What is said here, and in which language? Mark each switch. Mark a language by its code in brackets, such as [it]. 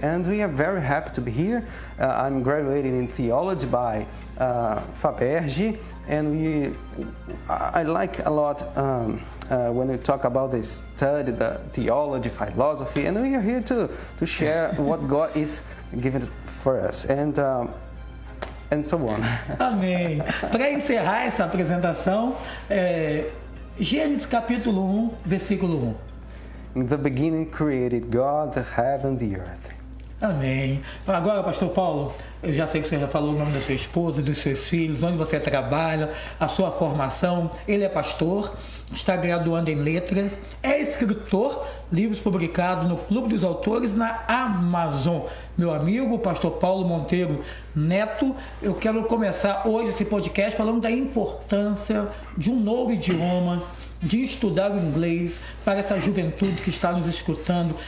[en] And we are very happy to be here. I'm graduated in theology by Faberge, and I like a lot when we talk about the study, the theology, philosophy, and we are here to share what God is giving for us, and so on. [pt] Amém. Para encerrar essa apresentação, Gênesis capítulo 1, versículo 1. [en] In the beginning created God the heaven and the earth. [pt] Amém. Agora, pastor Paulo, eu já sei que você já falou o nome da sua esposa, dos seus filhos, onde você trabalha, a sua formação. Ele é pastor, está graduando em letras, é escritor, livros publicados no Clube dos Autores na Amazon. Meu amigo, o pastor Paulo Monteiro Neto, eu quero começar hoje esse podcast falando da importância de um novo idioma, de estudar o inglês para essa juventude que está nos escutando.